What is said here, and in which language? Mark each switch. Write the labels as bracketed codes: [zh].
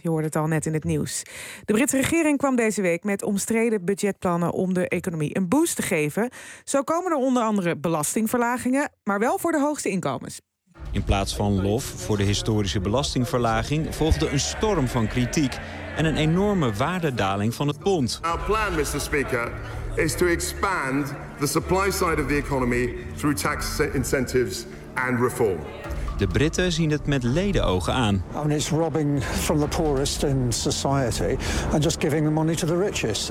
[nl] Je hoorde het al net in het nieuws. De Britse regering kwam deze week met omstreden budgetplannen om de economie een boost te geven. Zo komen er onder andere belastingverlagingen, maar wel voor de hoogste inkomens. In plaats van lof voor de historische belastingverlaging volgde een storm van kritiek en een enorme waardedaling van het pond. [en] Our plan, Mr. Speaker, is to expand the supply side of the economy through tax incentives and reform. [nl] De Britten zien het met ledenogen aan. [en] I mean, it's robbing from the poorest in society and just giving the money to the richest.